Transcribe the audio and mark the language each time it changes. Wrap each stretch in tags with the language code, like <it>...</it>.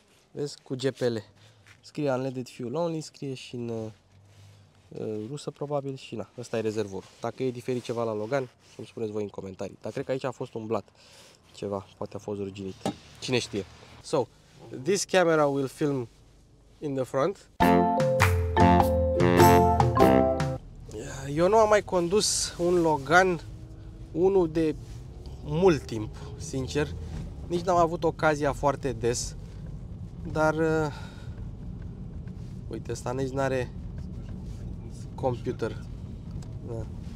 <ro>Vezi, cu GPL. Scrie</ro> <en>unleaded fuel only,</en> <ro>scrie și în rusă probabil și na. Ăsta e rezervorul. Dacă e diferit ceva la Logan, îmi spuneți voi în comentarii. Dar cred că aici a fost umblat ceva, poate a fost ruginit. Cine știe.</ro> <en>So, this camera will film in the front.</en> <ro>Eu nu am mai condus un Logan, unul de mult timp, sincer. Nici n-am avut ocazia foarte des. Dar uite, ăsta nici n-are computer. Da.</ro>